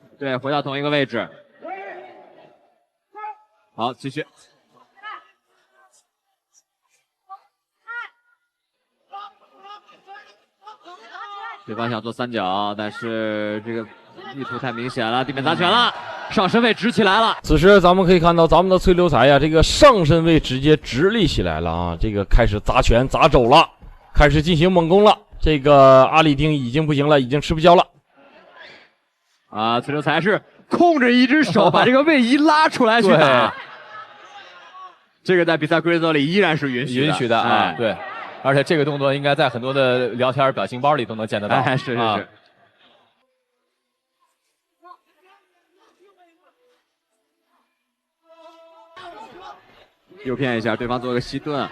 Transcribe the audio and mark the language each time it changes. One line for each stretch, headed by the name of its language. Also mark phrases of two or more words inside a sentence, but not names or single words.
Chinese: 對，回到同一個位置。好，繼續。對方想做三角，但是這個意圖太明顯了，地面砸拳了，上身位直起來了。此時咱們可以看到咱們的崔流才呀，這個上身位直接直立起來了啊，這個開始砸拳砸肘了，開始進行猛攻了。這個阿里丁已經不行了，已經吃不消了。啊，崔流才是控着一隻手把這個位移拉出來去打。這個在比賽規則裡依然是允許的啊，對。而且這個動作應該在很多的聊天表情包裡都能見得到。哎，是。誘騙一下對方做個膝盾。